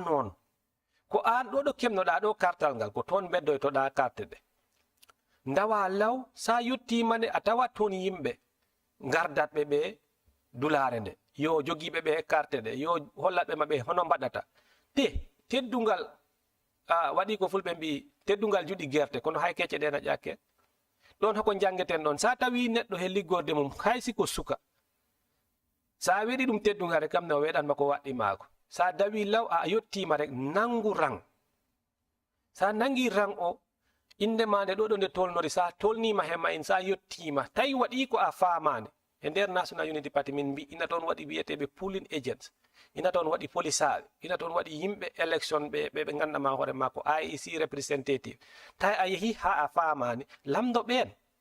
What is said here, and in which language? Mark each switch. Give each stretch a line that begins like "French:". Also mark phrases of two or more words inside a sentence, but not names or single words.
Fula: noon ko an ɗo kemnoɗa ɗo kartal ngal ko toon beddoytoɗa carte ɗe ndawa law sa yettima nde a tawat toon yimɓe gardatɓe ɓe dulare nde yo jogiɓe ɓe carte ɗe yo hollatɓe maɓe hono mbaɗata teddungal waɗi ko fulɓe mbi teddungal juɗi gerte kono hay kecce ɗe na ƴakke ɗon hoko jangeten ɗon sa tawi neɗɗo he liggorde mum hay siko suka sa weɗi ɗum teddungare kam ne o weɗanma ko waɗɗi maako sa dawi law a yettima rek nangu rang sa nangi rang o indema nde ɗo nde tolnori sa tolnima hema in sa yettima tawi waɗi ko a famande e nder National Unity Party min mbi ina toon waɗi wiyeteɓe
English: pooling agents
Fula: ina toon waɗi polisaɓe ina toon waɗi yimɓe élection ɓe gandama hoorema ko IEC représentative tawi a yeehi ha a famani lamdo ɓen